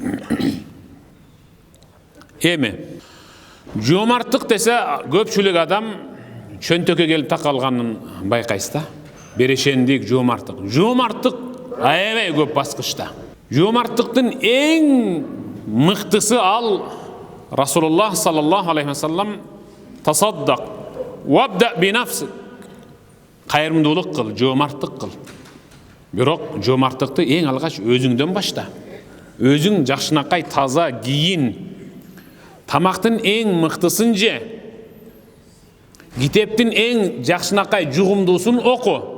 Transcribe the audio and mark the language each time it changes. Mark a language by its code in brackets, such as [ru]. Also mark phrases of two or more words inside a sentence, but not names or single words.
[ky] Эми жомарттык десе, көпчүлүк адам чөнтөккө келип такалганын байкайсыз да. Берешендик, жомарттык. Жомарттык аябай көп баскычта. Жомарттыктын эң мыктысы ал Расулуллах [ar] صلى الله عليه وسلم تصدق وابدأ بنفسك. [ky] Кайрымдуулук кыл, жомарттык кыл. Бирок жомарттыкты эң алгач өзүңдөн башта. Өзүң жакшынакай таза кийин. Тамактын эң мыктысын же. Китептин эң жакшынакай жугумдуусун оку.